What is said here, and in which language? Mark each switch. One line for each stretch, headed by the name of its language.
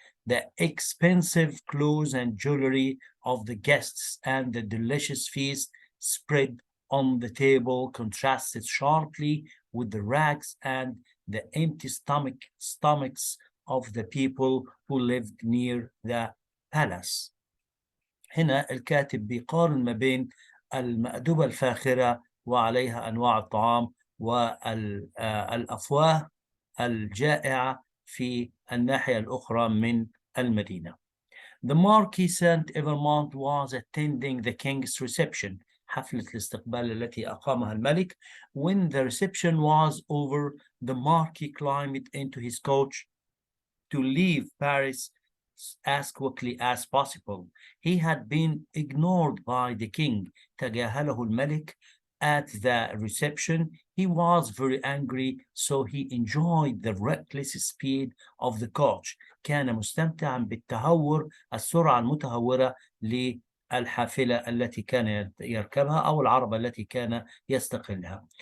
English: The expensive clothes and jewelry of the guests and the delicious feast spread on the table contrasted sharply with the rags and the empty stomachs of the people who lived near the palace.
Arabic: هنا الكاتب بيقارن ما بين المأدبة الفاخرة وعليها أنواع الطعام والأفواه الجائعة في الناحية الأخرى من المدينة.
English: The Marquis Saint Evermond was attending the king's reception,
Arabic: حفلة الاستقبال التي أقامها الملك.
English: When the reception was over, the Marquis climbed into his coach to leave Paris as quickly as possible. He had been ignored by the king.
Arabic: تجاهله الملك
English: at the reception. He was very angry, so he enjoyed the reckless speed of the coach.
Arabic: كان مستمتعا بالتهور، السرعة المتهورة للحافلة التي كان يركبها أو العربة التي كان يستقلها.